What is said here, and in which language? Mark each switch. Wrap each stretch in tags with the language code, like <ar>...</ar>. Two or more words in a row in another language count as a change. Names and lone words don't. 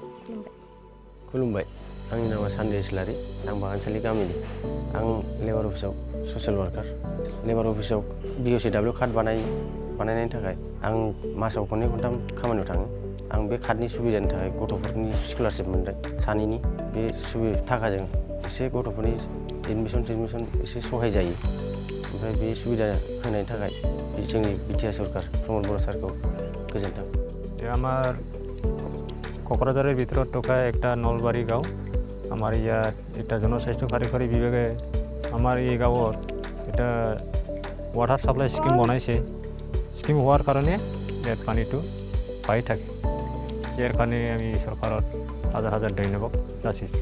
<brx>खुलुमबाय आंनि नामा सानदे इस्लारि आं बागानसालि गामिनि आं लेबार अफिसाव</brx> <en>social worker</en> <brx>लेबार अफिसाव BOCW कार्ड बानायनायनि थाखाय आं मासाव खननै खनथाम खामानियाव थाङो आं बे कार्डनि सुबिदानि थाखाय गथ'फोरनि स्कलारशिप मोनदों सानैनि बे थाखाजों एसे गथ'फोरनि एडमिसन एसे सहाय जायो ओमफ्राय बे सुबिदा होनायनि थाखाय जोंनि BTR सरकार प्रमद बर' सारखौ गोजोन्थों</brx> <as>আমার কোকৰাঝাৰৰ ভিতৰত থকা একটা নলবাৰী গাঁও আমাৰ ইয়াত এটা জনস্বাস্থ্য কাৰিকৰী বিভাগে আমাৰ এই গাঁৱত এটা</as> <en>water supply scheme</en> <as>বনাইছে স্কিম হোৱাৰ কাৰণে ইয়াত পানীটো পাই থাকে ইয়াৰ কাৰণে আমি চৰকাৰত হাজাৰ হাজাৰ ধন্যবাদ যাচিছোঁ</as>